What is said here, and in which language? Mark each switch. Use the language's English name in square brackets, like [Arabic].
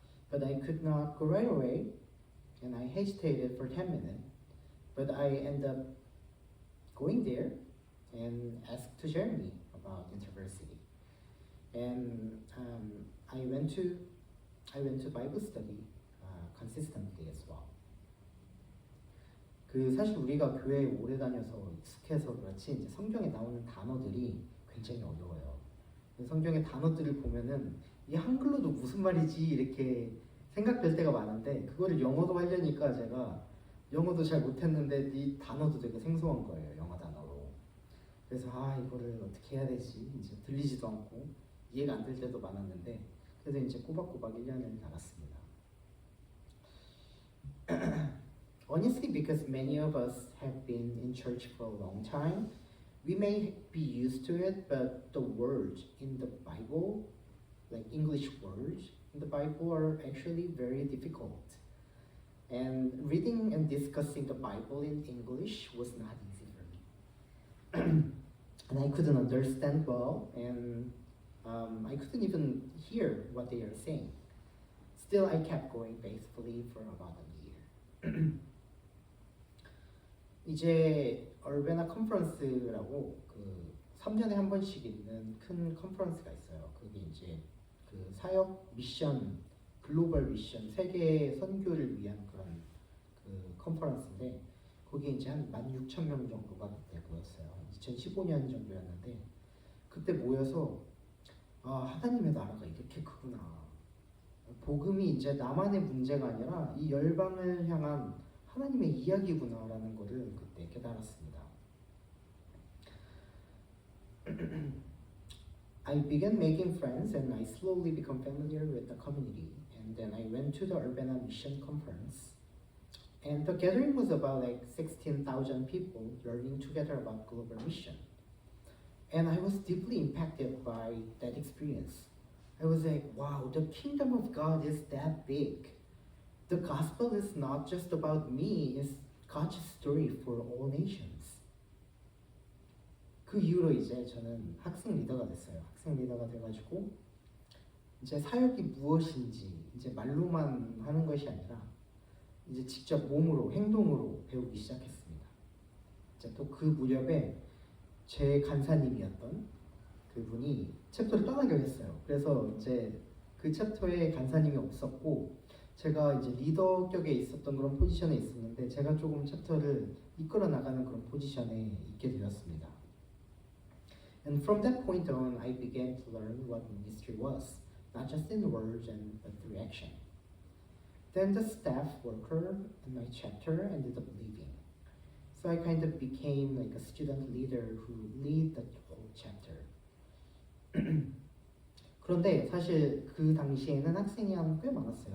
[English] But I could not go right away, and I hesitated for 10 minutes. But I ended up going there and asked to Jeremy about InterVarsity. And I went to Bible study consistently as well. [Korean] 그 사실 우리가 교회에 오래 다녀서 익숙해서 그렇지 이제 성경에 나오는 단어들이 굉장히 어려워요. 성경의 단어들을 보면은 이 한글로도 무슨 말이지 이렇게 생각될 때가 많은데 그거를 영어로 하려니까 제가 영어도 잘 못했는데 이 단어도 되게 생소한 거예요. 영어 단어로. 그래서 이거를 어떻게 해야 되지? 이제 들리지도 않고 이해가 안 될 때도 많았는데 그래서 이제 꼬박꼬박 1년을 나갔습니다. [English] Honestly, because many of us have been in church for a long time, we may be used to it, but the words in the Bible, like English words in the Bible, are actually very difficult. And reading and discussing the Bible in English was not easy for me. And I couldn't understand well, and I couldn't even hear what they are saying. Still, I kept going faithfully for about a year. [Korean] 이제 얼베나 컨퍼런스라고 그 3년에 한 번씩 있는 큰 컨퍼런스가 있어요. 그게 이제 그 사역 미션, 글로벌 미션, 세계 선교를 위한 그런 그 컨퍼런스인데 거기에 이제 한 16,000명 정도가 그때 모였어요. 2015년 정도였는데 그때 모여서 하나님의 나라가 이렇게 크구나. 복음이 이제 나만의 문제가 아니라 이 열방을 향한 하나님의 이야기구나라는 것을 그때 깨달았습니다. [English] I began making friends and I slowly became familiar with the community. And then I went to the Urbana Mission Conference. And the gathering was about like 16,000 people learning together about global mission. And I was deeply impacted by that experience. I was like, wow, the kingdom of God is that big. The gospel is not just about me, it's God's story for all nations. [Korean] 그 이후로 이제 저는 학생 리더가 됐어요. 학생 리더가 돼가지고 이제 사역이 무엇인지 이제 말로만 하는 것이 아니라 이제 직접 몸으로 행동으로 배우기 시작했습니다. 이제 또 그 무렵에 제 간사님이었던 그분이 챕터를 떠나기로 했어요. 그래서 이제 그 챕터에 간사님이 없었고 제가 이제 리더 격에 있었던 그런 포지션에 있었는데 제가 조금 챕터를 이끌어 나가는 그런 포지션에 있게 되었습니다. [English] And from that point on, I began to learn what ministry was, not just in words but through action. Then the staff worker in my chapter ended up leaving. So I kind of became like a student leader who lead the whole chapter. [Korean] 그런데 사실 그 당시에는 학생이 한 꽤 많았어요.